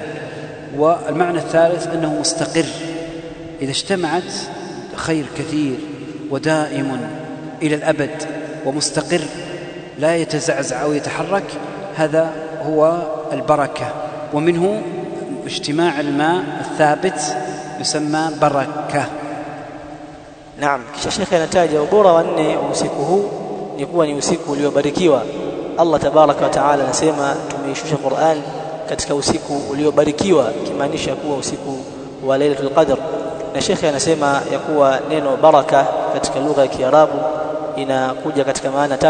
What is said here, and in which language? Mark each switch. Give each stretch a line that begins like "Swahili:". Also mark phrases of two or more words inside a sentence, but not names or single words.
Arabic: والمعنى الثالث أنه مستقر. إذا اجتمعت خير كثير ودائم إلى الأبد ومستقر لا يتزعزع أو يتحرك، هذا هو البركة. ومنه اجتماع الماء الثابت يسمى بركة.
Swahili: Naam. Kisha Sheikh anataja ubora wa 4 wa usiku huu ni kuwa ni usiku uliobarikiwa.
Arabic: الله تبارك وتعالى
Swahili: anasema tumeishusha Qur'an katika usiku uliobarikiwa, kimaanisha kuwa usiku wa Lailatul Qadr. Na Sheikh anasema ya kuwa neno baraka katika lugha ya Kiarabu inakuja katika maana 3.